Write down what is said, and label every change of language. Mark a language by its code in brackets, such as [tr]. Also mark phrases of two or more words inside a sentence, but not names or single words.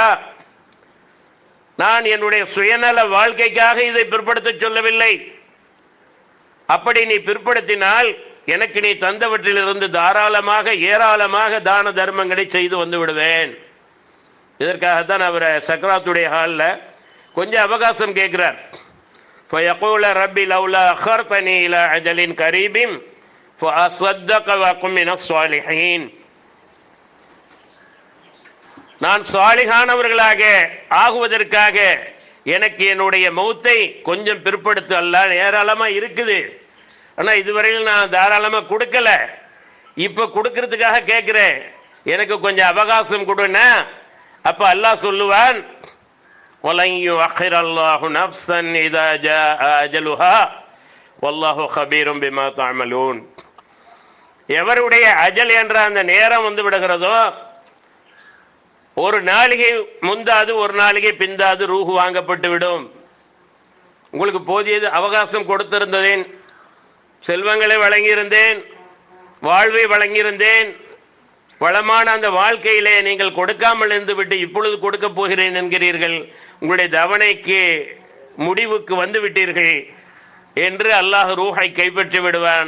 [ta] நான் என்னுடைய சுயநல வாழ்க்கைக்காக இதை பிற்படுத்த சொல்லவில்லை. அப்படி நீ பிற்படுத்தினால் எனக்கு நீ தந்தவற்றிலிருந்து தாராளமாக ஏராளமாக தான தர்மங்களை செய்து வந்து விடுவேன். இதற்காகத்தான் அவர் சக்ராத்துடைய ஹாலில் கொஞ்சம் அவகாசம் கேட்கிறார். [ar] فَيَقُولَ رَبِّ لَوْلَا أَخَّرْتَنِي إِلَى أَجَلٍ قَرِيبٍ فَأَصَّدَّقَ وَأَكُن مِّنَ الصَّالِحِينَ. [ta] நான் சாலிகானவர்களாக ஆகுவதற்காக எனக்கு என்னுடைய மௌத்தை கொஞ்சம் பிற்படுத்து. அல்லாஹ் ஏராளமாக இருக்குது, ஆனால் இதுவரையில் நான் தாராளமாக கொடுக்கல, இப்போ கொடுக்கறதுக்காக கேட்குறேன், எனக்கு கொஞ்சம் அவகாசம் கொடுன்னா. அப்போ அல்லாஹ் சொல்லுவான், [ar] وَلَنْ يُؤَخِّرَ اللَّهُ نَفْسًا إِذَا جَاءَ أَجَلُهَا وَاللَّهُ خَبِيرٌ بِمَا تَعْمَلُونَ. [ta] எவருடைய அஜல் என்ற அந்த நேரம் வந்து விடுகிறதோ, ஒரு நாளிகை முந்தாது ஒரு நாளிகை பிந்தாது ரூஹு வாங்கப்பட்டு விடும். உங்களுக்கு போதியது அவகாசம் கொடுத்திருந்தேன், செல்வங்களை வழங்கியிருந்தேன், வாழ்வை வழங்கியிருந்தேன், வளமான அந்த வாழ்க்கையிலே நீங்கள் கொடுக்காமல் இருந்து விட்டு இப்பொழுது கொடுக்க போகிறேன் என்கிறீர்கள், உங்களுடைய தவணைக்கு முடிவுக்கு வந்து விட்டீர்கள் என்று அல்லாஹ் ரூஹை கைப்பற்றி விடுவான்.